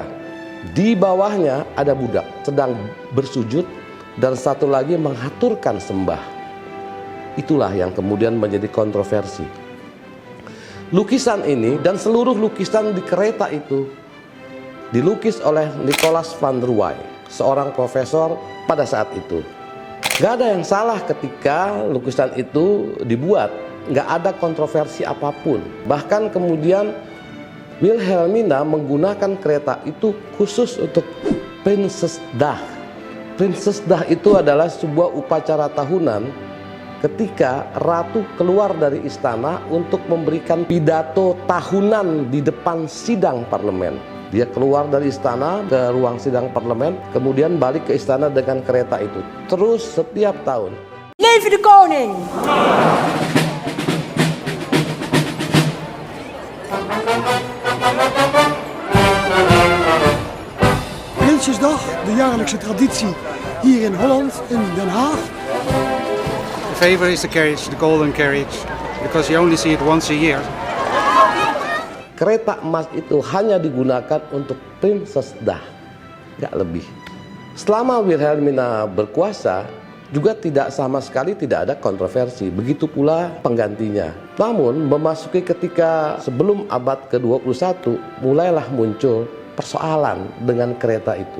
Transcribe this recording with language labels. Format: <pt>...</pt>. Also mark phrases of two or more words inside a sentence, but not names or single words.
<id>Di bawahnya ada budak sedang bersujud dan satu lagi menghaturkan sembah. Itulah yang kemudian menjadi kontroversi. Lukisan ini dan seluruh lukisan di kereta itu dilukis oleh Nicolaas van der Waay, seorang profesor pada saat itu. Gak ada yang salah ketika lukisan itu dibuat, gak ada kontroversi apapun. Bahkan kemudian Wilhelmina menggunakan kereta itu khusus untuk Prinsesdag. Prinsesdah itu adalah sebuah upacara tahunan ketika ratu keluar dari istana untuk memberikan pidato tahunan di depan sidang parlemen. Dia keluar dari istana ke ruang sidang parlemen, kemudian balik ke istana dengan kereta itu. Terus setiap tahun.</id> <nl>Leven de koning! Prinsjesdag, de jaarlijkse traditie hier in Holland, in Den Haag.</nl> <en>The favorite is the carriage, the golden carriage, because you only see it once a year.</en> <id>Kereta emas itu hanya digunakan untuk Prinsesdah, nggak lebih. Selama Wilhelmina berkuasa, juga sama sekali tidak ada kontroversi. Begitu pula penggantinya. Namun memasuki ketika sebelum abad ke-21, mulailah muncul persoalan dengan kereta itu.</id>